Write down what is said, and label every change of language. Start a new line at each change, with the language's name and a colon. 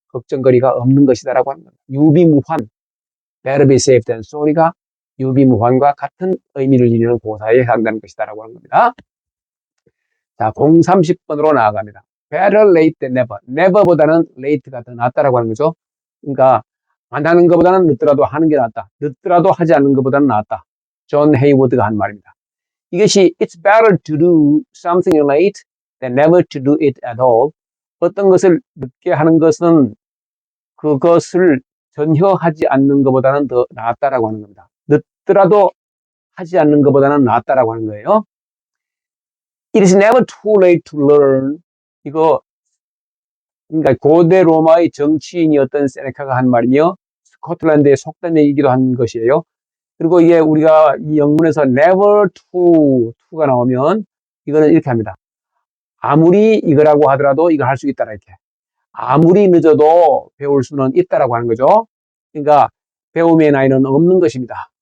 Korean: 걱정거리가 없는 것이다라고 하는 겁니다. 유비무환,
English: better be safe than sorry
Korean: 가 유비무환과 같은 의미를 지니는 고사에 해당되는 것이다라고 하는 겁니다. 자, 030번으로 나아갑니다.
English: Better late than never.
Korean: never보다는 late가 더 낫다라고 하는 거죠. 그러니까 안 하는 것보다는 늦더라도 하는 게 낫다. 늦더라도 하지 않는 것보다는 낫다. 존 헤이워드가 한 말입니다.
English: 이것이 it's better to do something late than never to do it at all.
Korean: 어떤 것을 늦게 하는 것은 그것을 전혀 하지 않는 것보다는 더 낫다라고 하는 겁니다. 늦더라도 하지 않는 것보다는 낫다라고 하는 거예요.
English: It is never too late to learn.
Korean: 이거 그러니까 고대 로마의 정치인이었던 세네카가 한 말이며 스코틀랜드의 속담이기도 한 것이에요. 그리고 이게 우리가 이 영문에서 never to가 나오면 이거는 이렇게 합니다. 아무리 이거라고 하더라도 이걸 할 수 있다라 이렇게. 아무리 늦어도 배울 수는 있다라고 하는 거죠. 그러니까 배움의 나이는 없는 것입니다.